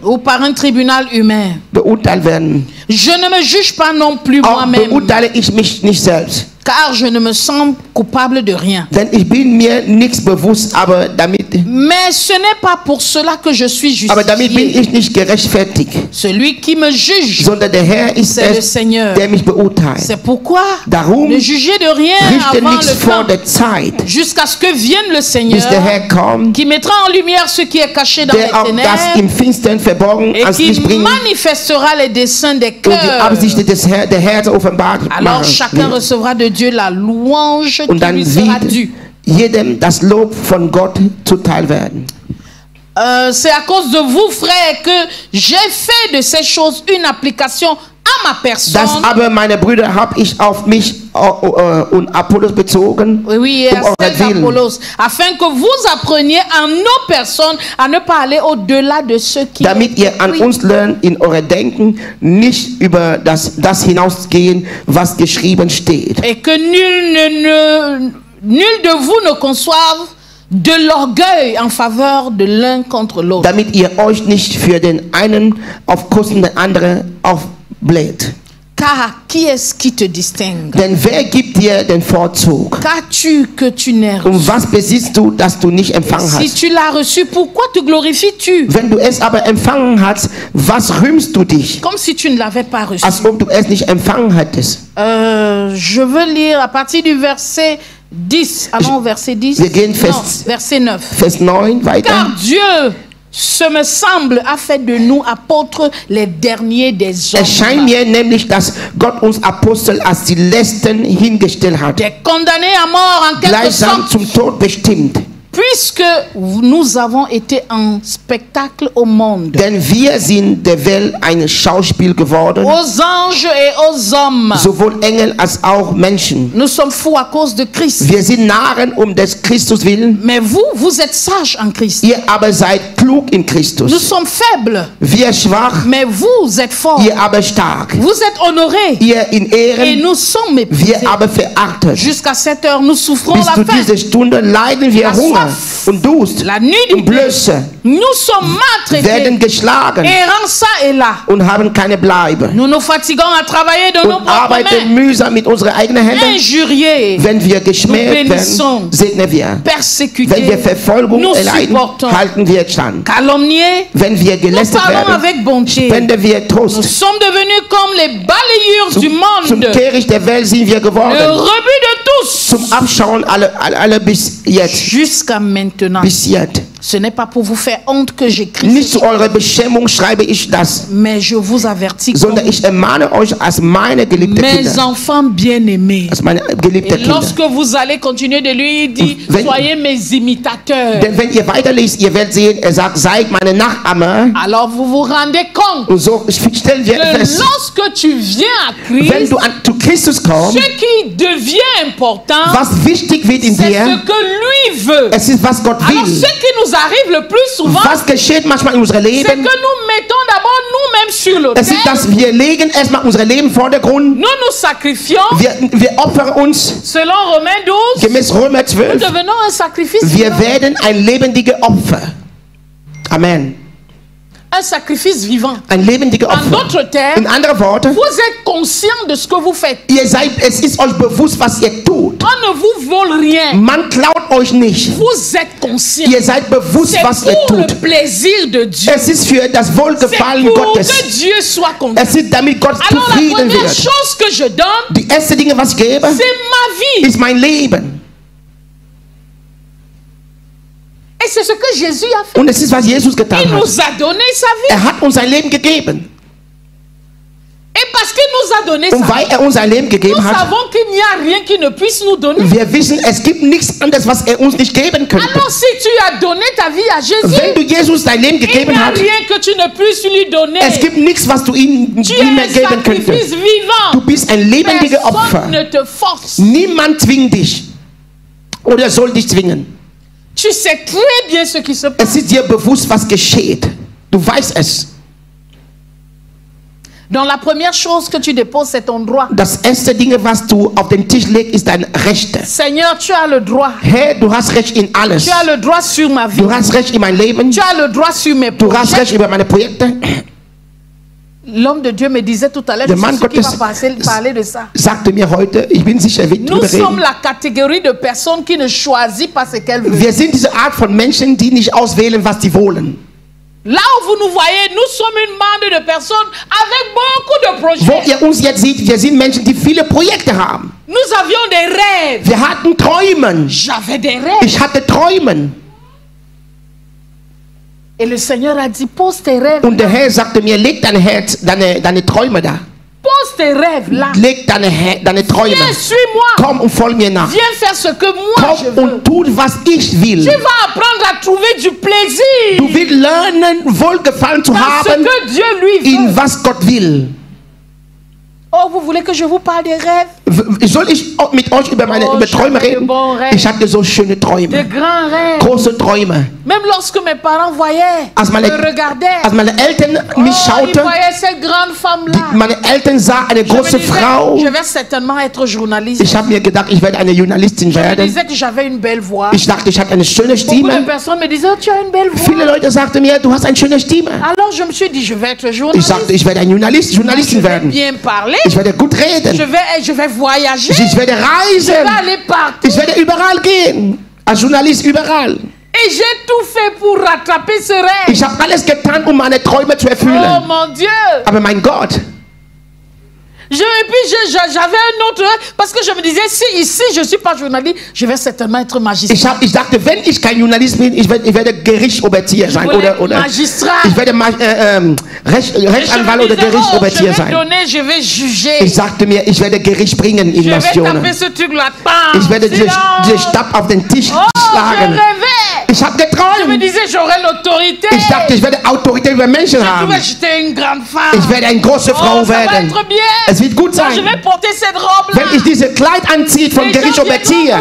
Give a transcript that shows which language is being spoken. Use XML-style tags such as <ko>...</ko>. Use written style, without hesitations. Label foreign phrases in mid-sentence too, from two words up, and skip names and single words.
<fr>Ou par un tribunal humain.</fr> <de>Beurteilt werden.</de> <fr>Je ne me juge pas non plus</fr> <de>Auch</de> <fr>moi-même,</fr> <de>beurteile ich mich nicht selbst.</de> <fr>car je ne me sens coupable de rien.</fr> <de>Denn ich bin mir nichts bewusst, aber damit</de> <fr>Mais ce n'est pas pour cela que je suis</fr> <de>bin</de> <fr>justifié.</fr> <de>ich nicht gerechtfertigt,</de> <fr>Celui qui me juge,</fr> <de>sondern der Herr ist</de> <fr>c'est le</fr> <de>es,</de> <fr>Seigneur.</fr> <de>der mich beurteilt.</de> <fr>C'est pourquoi</fr> <de>Darum</de> <fr>ne jugez de rien</fr> <de>richte</de> <fr>avant</fr> <de>nichts</de> <fr>le</fr> <de>vor</de> <fr>temps,</fr> <de>der Zeit,</de> <fr>jusqu'à ce que vienne le</fr> <de>bis</de> <fr>Seigneur,</fr> <de>der Herr kommt,</de> <fr>qui mettra en lumière ce qui est caché dans</fr> <de>der auch</de> <fr>les</fr> <de>das im</de> <fr>ténèbres</fr> <de>Finstern verborgen</de> <fr>et</fr> <de>ans</de> <fr>qui</fr> <de>Licht bringt</de> <fr>manifestera les desseins des</fr> <de>und die</de> <fr>cœurs.</fr> <de>Absichten der Herzen offenbart</de> <fr>Alors</fr> <de>machen</de> <fr>chacun</fr> <de>wird.</de> <fr>recevra de Dieu la louange</fr> <de>Und</de> <fr>qui</fr> <de>dann</de> <fr>lui sera</fr> <de>wird</de> <fr>due.</fr> <de>jedem das Lob von Gott zuteil werden.</de> <fr>C'est à cause de vous, frères, que j'ai fait de ces choses une application à ma personne.</fr> <de>Das aber, meine Brüder, habe ich auf mich und Apollos bezogen,</de> <fr>Oui, et à celle</fr> <de>euretwillen,</de> <fr>d'Apollos, afin que vous appreniez en nos personnes à ne pas aller au-delà de ce qui</fr> <de>damit</de> <fr>est</fr> <de>ihr an</de> <fr>écrit.</fr> <de>uns lernt, in euer Denken nicht über das hinausgehen, was geschrieben steht.</de> <fr>Et que nul de vous ne conçoive de l'orgueil en faveur de l'un contre l'autre.</fr> <de>Damit ihr euch nicht für den einen auf Kosten der anderen aufbläht.</de> <fr>Car qui est-ce qui te distingue?</fr> <de>Denn wer gibt dir den Vorzug?</de> <fr>Qu'as-tu que tu n'es reçu?</fr> <de>Und was besitzt du, das du nicht empfangen</de> <fr>Si</fr> <de>hast?</de> <fr>tu l'as reçu, pourquoi te glorifies-tu?</fr> <de>Wenn du es aber empfangen hast, was rühmst du dich,</de> <fr>Comme si tu ne l'avais pas reçu.</fr> <de>als ob du es nicht empfangen hättest?</de> <fr>Je veux lire à partir du verset 10. Allons au verset 10.</fr> <de>Wir gehen</de> <fr>Non, verset 9.</fr> <de>Vers 9 weiter.</de> <fr>Car Dieu, ce me semble, a fait de nous apôtres les derniers des hommes.</fr> <de>Es scheint mir nämlich, dass Gott uns Apostel als die Letzten hingestellt hat,</de> <fr>Des condamnés à mort en quelque</fr> <de>gleichsam</de> <fr>sorte,</fr> <de>zum Tod bestimmt.</de> <fr>puisque nous avons été un spectacle au monde,</fr> <de>Denn wir sind der Welt ein Schauspiel geworden,</de> <fr>aux anges et aux hommes.</fr> <de>sowohl Engel als auch Menschen.</de> <fr>Nous sommes fous à cause de Christ.</fr> <de>Wir sind Narren des Christus willen,</de> <fr>Mais vous êtes sages en Christ.</fr> <de>ihr aber seid klug in</de> <fr>Nous</fr> <de>Christus.</de> <fr>sommes faibles,</fr> <de>Wir schwach,</de> <fr>mais vous êtes forts.</fr> <de>ihr aber stark.</de> <fr>Vous êtes honorés</fr> <de>Ihr in</de> <fr>et</fr> <de>Ehren,</de> <fr>nous sommes méprisés.</fr> <de>wir aber verachtet.</de> <fr>Jusqu'à cette heure, nous souffrons</fr> <de>Bis</de> <fr>la</fr> <de>zu</de> <fr>faim,</fr> <de>dieser Stunde leiden wir</de> <fr>La</fr> <de>Hunger</de> <fr>soif.</fr> <de>und Durst</de> <fr>la nudité.</fr> <de>und Blöße,</de> <fr>Nous sommes</fr> <de>werden</de> <fr>maltraités,</fr> <de>geschlagen</de> <fr>errants ça et là.</fr> <de>und haben keine Bleibe</de> <fr>Nous nous fatiguons à travailler de nos</fr> <de>und</de> <fr>propres</fr> <de>arbeiten</de> <fr>mains,</fr> <de>mühsam mit unseren eigenen Händen.</de> <fr>injuriés,</fr> <de>Wenn wir geschmäht</de> <fr>Nous bénissons.</fr> <de>werden, segnen wir. Wenn wir</de> <fr>persécutés,</fr> <de>Verfolgung</de> <fr>nous</fr> <de>erleiden,</de> <fr>supportons.</fr> <de>halten wir stand.</de> <fr>calomniés.</fr> <de>Wenn wir</de> <fr>Nous</fr> <de>gelästert</de> <fr>parlons</fr> <de>werden,</de> <fr>avec bonté.</fr> <de>spenden wir</de> <fr>Nous</fr> <de>Trost.</de> <fr>sommes devenus comme les balayures du</fr> <de>Zum</de> <fr>monde,</fr> <de>Kehricht der Welt sind wir</de> <fr>le</fr> <de>geworden.</de> <fr>rebut de tous.</fr> <de>Zum Abschauen alle bis jetzt.</de> <fr>Jusqu'à maintenant.</fr> <de>Bis jetzt.</de> <fr>Ce n'est pas pour vous faire honte que j'écris</fr> <de>Nicht</de> <fr>ceci,</fr> <de>zu eurer Beschämung schreibe ich das,</de> <fr>mais je vous avertis</fr> <de>sondern</de> <fr>comme</fr> <de>ich ermahne euch als meine geliebten</de> <fr>mes</fr> <de>Kinder.</de> <fr>enfants bien-aimés.</fr> <de>Als meine geliebten</de> <fr>Et</fr> <de>Kinder.</de> <fr>lorsque vous allez continuer de lui, il dit,</fr> <de>Wenn-</de> <fr>soyez mes imitateurs.</fr> <de>Denn wenn ihr weiterlest, ihr werdet sehen, er sagt, seid meine Nachahmer.</de> <fr>Alors vous vous rendez compte</fr> <de>Und so stellen wir</de> <fr>que</fr> <de>fest,</de> <fr>lorsque tu viens à</fr> <de>wenn</de> <fr>Christ,</fr> <de>du zu Christus kommst,</de> <fr>ce qui devient important,</fr> <de>was wichtig wird in</de> <fr>c'est</fr> <de>dir,</de> <fr>ce que lui veut.</fr> <de>es ist, was Gott</de> <fr>Alors</fr> <de>will.</de> <fr>ce qui nous arrive le plus souvent,</fr> <de>Was geschieht manchmal in unserem</de> <fr>c'est que nous</fr> <de>Leben?</de> <fr>mettons d'abord nous-mêmes sur l'autel.</fr> <de>Es ist, dass wir legen erstmal unser Leben im Vordergrund.</de> <fr>Nous nous sacrifions.</fr> <de>Wir opfern uns</de> <fr>Selon Romains 12,</fr> <de>gemäß Römer</de> <fr>nous</fr> <de>12.</de> <fr>devenons un sacrifice</fr> <de>Wir</de> <fr>vivant.</fr> <de>werden ein lebendiges Opfer. Amen.</de> <fr>Un sacrifice vivant.</fr> <de>Ein lebendiges</de> <fr>En</fr> <de>Opfer.</de> <fr>d'autres termes,</fr> <de>In anderen Worten,</de> <fr>vous êtes conscient de ce que vous faites.</fr> <de>es ist euch bewusst, was ihr tut.</de> <fr>On ne vous vole rien.</fr> <de>Man klaut euch nicht.</de> <fr>Vous êtes conscient.</fr> <de>Ihr seid bewusst,</de> <fr>C'est</fr> <de>was ihr</de> <fr>pour le</fr> <de>tut.</de> <fr>plaisir de Dieu.</fr> <de>Es ist für das</de> <fr>C'est</fr> <de>Wohlgefallen</de> <fr>pour</fr> <de>Gottes.</de> <fr>que Dieu soit content.</fr> <de>Es ist, damit Gott</de> <fr>Alors la</fr> <de>zufrieden</de> <fr>première</fr> <de>wird.</de> <fr>chose que je donne,</fr> <de>Die erste Dinge, was ich gebe,</de> <fr>c'est ma vie.</fr> <de>ist mein Leben.</de> <fr>Et c'est ce que Jésus a fait.</fr> <de>Und es ist, was Jesus getan</de> <fr>Il</fr> <de>hat.</de> <fr>nous a donné sa vie.</fr> <de>Er hat uns sein Leben gegeben.</de> <fr>Et parce qu'il nous a donné</fr> <de>Und</de> <fr>sa</fr> <de>weil</de> <fr>vie,</fr> <de>er uns sein Leben</de> <fr>nous</fr> <de>gegeben hat,</de> <fr>savons qu'il n'y a rien qui ne puisse nous donner.</fr> <de>wir wissen, es gibt nichts anderes, was er uns nicht geben könnte.</de> <fr>Alors si tu as donné ta vie à Jésus,</fr> <de>Wenn du Jesus dein Leben</de> <fr>il n'y</fr> <de>gegeben</de> <fr>a</fr> <de>hast,</de> <fr>rien que tu ne puisses lui donner.</fr> <de>es gibt nichts, was du ihm</de> <fr>Tu</fr> <de>nie mehr</de> <fr>es un</fr> <de>geben</de> <fr>sacrifice</fr> <de>könntest.</de> <fr>vivant.</fr> <de>Du bist ein lebendiges</de> <fr>Personne</fr> <de>Opfer.</de> <fr>ne te force.</fr> <de>Niemand zwingt dich oder soll dich zwingen.</de> <fr>Tu sais très bien ce qui se passe.</fr> <de>Es ist dir bewusst, was geschieht. Du weißt es.</de> <fr>Donc la première chose que tu déposes, c'est ton droit.</fr> <de>Das erste Ding, was du auf den Tisch legst, ist dein Recht.</de> <fr>Seigneur, tu as le droit.</fr> <de>Herr, du hast Recht in alles.</de> <fr>Tu as le droit sur ma vie.</fr> <de>Du hast Recht in mein Leben.</de> <fr>Tu as le droit sur mes</fr> <de>Du hast Recht über meine Projekte.</de> <fr>L'homme de Dieu me disait tout à l'heure, je suis sûr qu'il va parler de ça.</fr> <de>Sagte mir heute, ich bin sicher, er wird</de> <fr>Nous sommes la catégorie de personnes qui ne choisissent pas ce qu'elles veulent.</fr> <de>Wir sind diese Art von Menschen, die nicht auswählen, was sie wollen.</de> <fr>Là où vous nous voyez, nous sommes une bande de personnes avec beaucoup de projets.</fr> <de>Wo ihr uns jetzt seht, wir sind Menschen, die viele Projekte haben.</de> <fr>Nous avions des rêves.</fr> <de>Wir hatten Träume.</de> <fr>J'avais des rêves.</fr> <de>Ich hatte Träume.</de> <fr>Et le Seigneur a dit, pose tes rêves.</fr> <de>Und der Herr sagte mir, leg dein Herz, deine Träume da.</de> <fr>Pose tes rêves là.</fr> <de>Leg deine Träume.</de> <fr>Viens, suis-moi.</fr> <de>Komm und folge mir nach.</de> <fr>Viens faire ce que moi je veux.</fr> <de>Komm und tu, was ich will.</de> <fr>Tu vas apprendre à trouver du plaisir.</fr> <de>Du wirst lernen, Wohlgefallen zu haben,</de> <fr>ce que Dieu lui veut.</fr> <de>in was Gott will.</de> <fr>Oh, vous voulez que je vous parle des rêves?</fr> <de>Soll ich mit euch über Träume reden? Ich hatte so schöne Träume.</de> <fr>De grands rêves.</fr> <de>Große Träume.</de> <fr>Même lorsque mes parents voyaient, me regardaient.</fr> <de>Als meine Eltern mich schauten,</de> <fr>ils voyaient cette grande femme-là.</fr> <de>Meine Eltern sahen eine große Frau.</de> <fr>Je vais certainement être journaliste.</fr> <de>Ich habe mir gedacht, ich werde eine Journalistin werden.</de> <fr>Je disais que j'avais une belle voix.</fr> <de>Ich dachte, ich hatte eine schöne Stimme.</de> <fr>Beaucoup de personnes me disaient, oh, tu as une belle voix.</fr> <de>Viele Leute sagten mir, du hast eine schöne Stimme.</de> <fr>Alors je me suis dit, je vais être journaliste.</fr> <de>Ich sagte, ich werde eine Journalistin werden.</de> <fr>Bien parler.</fr> <de>Ich werde gut reden.</de> <fr>Je vais voyager.</fr> <de>Ich werde reisen.</de> <fr>Je vais aller partout.</fr> <de>Ich werde überall gehen. Als Journalist überall.</de> <fr>Et j'ai tout fait pour rattraper ce rêve.</fr> <de>Ich habe alles getan, um meine Träume zu erfüllen.</de> <fr>Oh mon Dieu.</fr> <de>Aber mein Gott.</de> <fr>Et puis j'avais un autre, parce que je me disais, si ici je ne suis pas journaliste, je vais certainement être magistrat.</fr> <de>Ich dachte, wenn ich kein Journalist bin, ich werde Gerichtsoberzieher sein. Oder Magistrat. Ich werde Rechtsanwalt oder Gerichtsoberzieher sein. Je vais juger. Ich sagte mir, ich werde Gericht bringen in Nationen. Ich werde diese Stab auf den Tisch schlagen. Ich habe geträumt. Ich dachte, ich werde Autorität über Menschen haben. Ich werde eine große Frau werden. Es wird gut sein, wenn ich diese Kleid anziehe von Gerichtsoberzieher.</de>